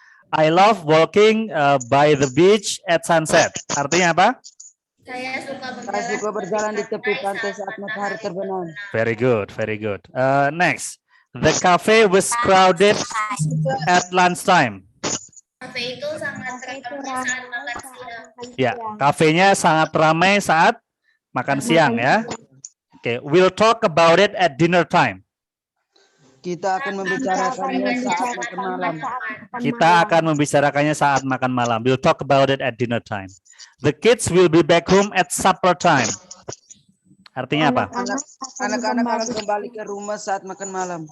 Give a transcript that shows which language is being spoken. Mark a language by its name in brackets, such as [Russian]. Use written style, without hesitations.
[English] I love walking by the beach at sunset. [Indonesian] Artinya apa? Saya suka berjalan di tepi pantai saat matahari terbenam. [English] Very good, very good. Next, the cafe was crowded at lunchtime. [Indonesian] Kafe itu sangat ramai saat makan siang. Ya, kafenya sangat ramai saat makan siang ya. [English] Oke, we'll talk about it at dinner time. [Indonesian] Kita akan membicarakannya saat makan malam. Kita akan membicarakannya saat makan malam. [English] We'll talk about it at dinner time. The kids will be back home at supper time. [Indonesian] Artinya apa? Anak-anak akan kembali ke rumah saat makan malam.